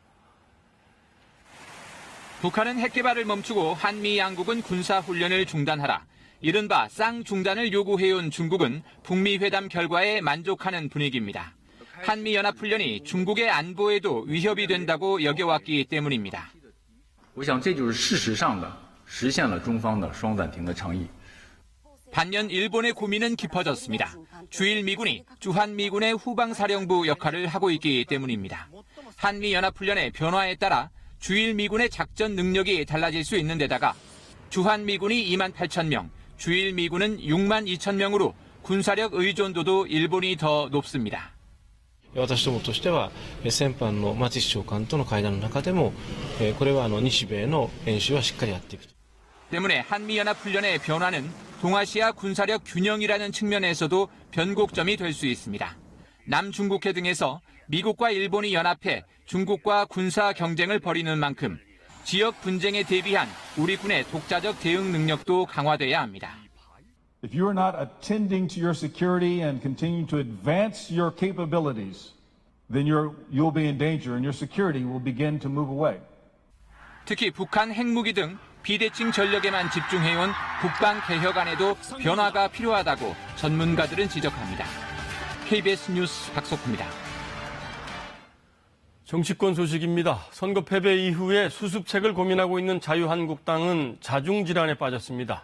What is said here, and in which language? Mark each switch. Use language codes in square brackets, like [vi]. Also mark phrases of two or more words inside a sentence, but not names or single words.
[ko] 북한은 핵개발을 멈추고 한미 양국은 군사훈련을 중단하라. 이른바 쌍중단을 요구해온 중국은 북미 회담 결과에 만족하는 분위기입니다. 한미연합훈련이 중국의 안보에도 위협이 된다고 여겨왔기 때문입니다. [zh] 我想这就是事实上的实现了中方的双暂停的倡议。 [ko] 반면 일본의 고민은 깊어졌습니다. 주일 미군이 주한미군의 후방사령부 역할을 하고 있기 때문입니다. 한미연합훈련의 변화에 따라 주일 미군의 작전 능력이 달라질 수 있는 데다가 주한미군이 28,000명, 주일 미군은 62,000명으로 군사력 의존도도 일본이 더 높습니다. [ja] 私どもとしては先般の松市長官との会談の中でもこれは日米の演習はしっかりやっていく。 [ko] 때문에 한미연합훈련의 변화는 동아시아 군사력 균형이라는 측면에서도 변곡점이 될 수 있습니다. 남중국해 등에서 미국과 일본이 연합해 중국과 군사 경쟁을 벌이는 만큼 지역 분쟁에 대비한 우리 군의 독자적 대응 능력도 강화돼야 합니다. [en] If you are not attending to your security and continuing to advance your capabilities, then you'll be in danger and your security will begin to move away. [ko] 특히 북한 핵무기 등 비대칭 전력에만 집중해온 북방 개혁 안에도 변화가 필요하다고 전문가들은 지적합니다. KBS 뉴스 박석호입니다. 정치권 소식입니다. 선거 패배 이후에 수습책을 고민하고 있는 자유한국당은 자중질환에 빠졌습니다.